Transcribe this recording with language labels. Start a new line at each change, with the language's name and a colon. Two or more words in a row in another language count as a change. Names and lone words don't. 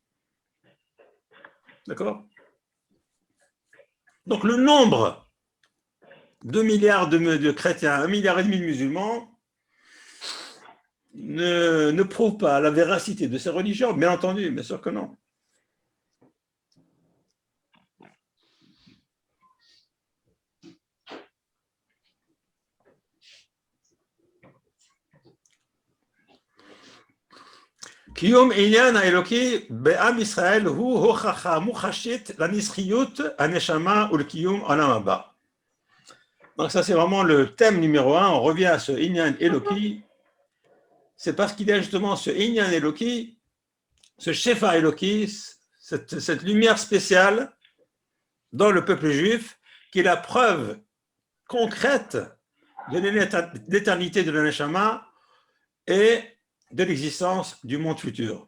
French: D'accord? Donc le nombre 2 milliards de chrétiens, 1,5 milliard de musulmans ne prouve pas la véracité de ces religions, bien entendu, bien sûr que non.
Hebrew: קיום עניין האלוקי בעם ישראל הוא הוכחה מוחשית לנצחיות הנשמה ולקיום עולם הבא.
French: Donc ça c'est vraiment le thème numéro 1, on revient à ce
Hebrew: ענין אלוקי,
French: c'est parce qu'il y a justement ce
Hebrew: ענין אלוקי,
French: ce
Hebrew: שפע אלוקי,
French: cette lumière spéciale dans le peuple juif, qui est la preuve concrète de l'éternité de la Neshama et de l'existence du monde futur.